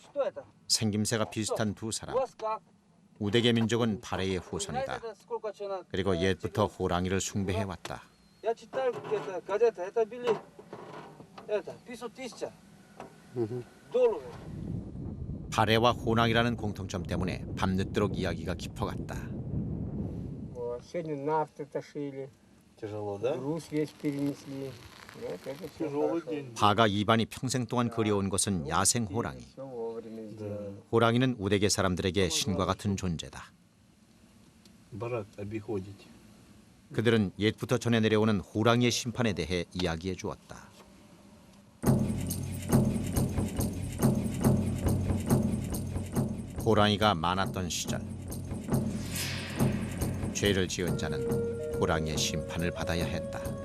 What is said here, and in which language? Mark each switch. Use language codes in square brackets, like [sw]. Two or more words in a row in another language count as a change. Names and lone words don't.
[ko] 생김새가 비슷한 두 사람. 우데게 민족은 바레의 후손이다. 그리고 옛부터 호랑이를 숭배해왔다. 바레와 호랑이라는 공통점 때문에 밤늦도록 이야기가 깊어갔다. [ru] Вот, сегодня нарты тошили, Тяжело, да? груз весь перенесли. Вот это всё Тяжелый хорошо. день. [ko] 바가 이반이 평생 동안 그리워온 것은 야생 호랑이. [ru] Всё вовремя сделали. [ko] 호랑이는 우데게 사람들에게 신과 같은 존재다. [ru] Барак обиходить. [ko] 그들은 옛부터 전해 내려오는 호랑이의 심판에 대해 이야기해 주었다. 호랑이가 많았던 시절, 죄를 지은 자는 호랑이의 심판을 받아야 했다.